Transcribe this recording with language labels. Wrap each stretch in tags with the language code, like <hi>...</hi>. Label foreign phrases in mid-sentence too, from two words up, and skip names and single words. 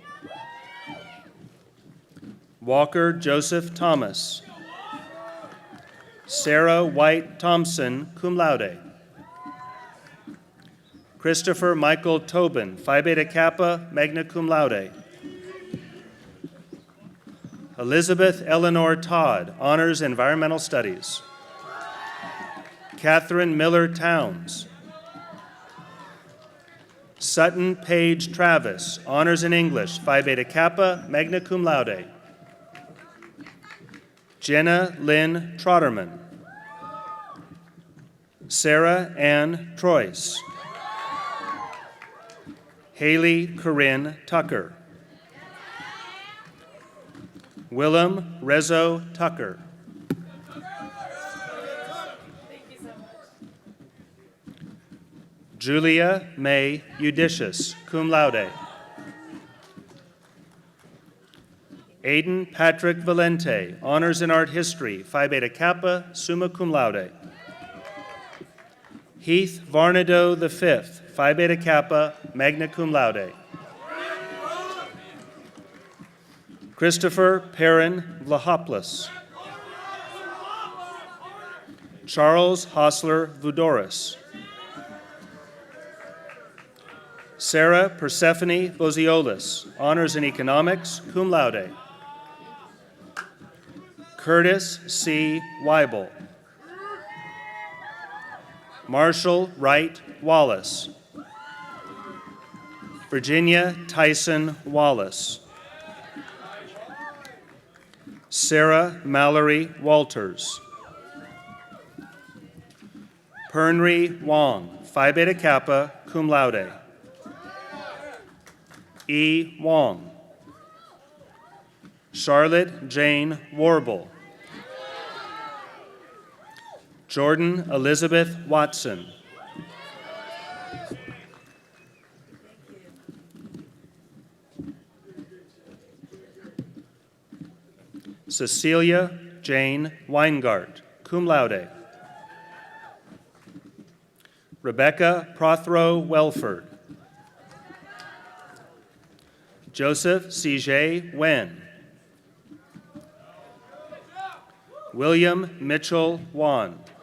<en>Walker Joseph Thomas. Sarah White Thompson,</en> <la>cum laude.</la> <en>Christopher Michael Tobin, Phi Beta Kappa,</en> <la>magna cum laude.</la> <en>Elizabeth Eleanor Todd, Honors Environmental Studies. Catherine Miller Towns. Sutton Page Travis, Honors in English, Phi Beta Kappa,</en> <la>magna cum laude.</la> <en>Jenna Lynn Trotterman. Sarah Ann Troyce. Haley Corinne Tucker. Willem Rezo Tucker. Julia May Eudicious,</en> <la>cum laude.</la> <en>Aiden Patrick Valente, Honors in Art History, Phi Beta Kappa,</en> <la>summa cum laude.</la> <en>Heath Varnado V, Phi Beta Kappa,</en> <la>magna cum laude.</la> <en>Christopher Perrin Vlahopoulos. Charles Hostler Vudoris. Sarah Persephone Boziolis, Honors in Economics,</en> <la>cum laude.</la> <en>Curtis C. Weibel. Marshall Wright Wallace. Virginia Tyson Wallace. Sarah Mallory Walters. Pernry Wong, Phi Beta Kappa,</en> <la>cum laude.</la> <en>E. Wong. Charlotte Jane Warble. Jordan Elizabeth Watson. Cecilia Jane Weingart,</en> <la>cum laude.</la> <en>Rebecca Prothero Welford. Joseph C.J. Wen. William Mitchell Wan.</en>